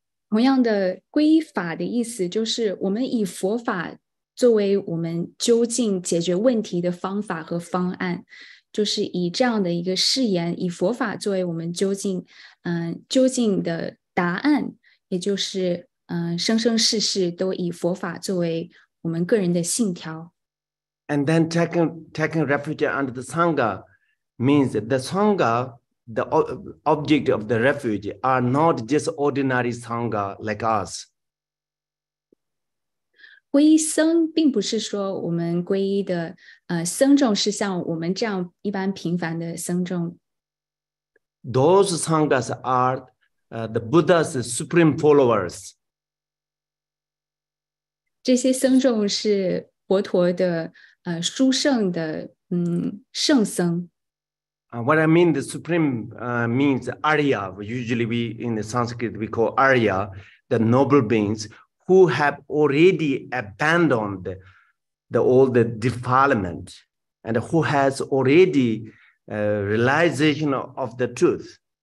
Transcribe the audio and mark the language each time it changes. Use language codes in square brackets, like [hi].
[zh] 同样的，皈依法的意思就是我们以佛法作为我们究竟解决问题的方法和方案，就是以这样的一个誓言，以佛法作为我们究竟的答案，也就是生生世世都以佛法作为我们个人的信条。 [en] And then taking refuge under the Sangha means that the Sangha, the object of the refuge, are not just ordinary Sangha like us. [zh] 皈依僧并不是说我们皈依的僧众是像我们这样一般平凡的僧众。 [en] Those Sanghas are the Buddha's supreme followers. [zh] 这些僧众是佛陀的殊胜的圣僧。 [en] What I mean, the supreme means Arya. Usually we in the Sanskrit we call Arya, the noble beings who have already abandoned all the defilement and who has already realization of the truth.